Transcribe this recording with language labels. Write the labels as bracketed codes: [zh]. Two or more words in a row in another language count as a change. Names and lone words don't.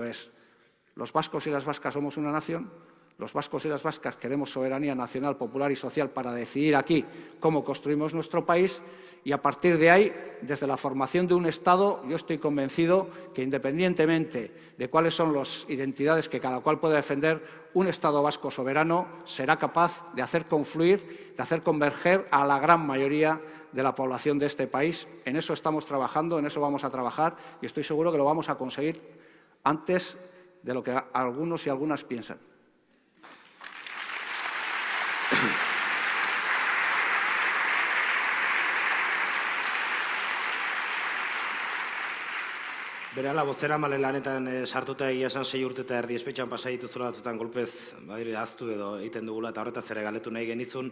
[es] Es: los vascos y las vascas somos una nación, los vascos y las vascas queremos soberanía nacional, popular y social para decidir aquí cómo construimos nuestro país, y a partir de ahí, desde la formación de un Estado, yo estoy convencido que, independientemente de cuáles son las identidades que cada cual pueda defender, un Estado vasco soberano será capaz de hacer confluir, de hacer converger a la gran mayoría de la población de este país. En eso estamos trabajando, en eso vamos a trabajar, y estoy seguro que lo vamos a conseguir antes de lo que algunos y algunas piensan. [eu] Berehala, bozeramale lanetan sartuta egia esan 6 urte eta erdi espetxean pasa dituzula batzutan golpez ahaztu edo egiten dugula, eta horretaz ere galetu nahi genizun.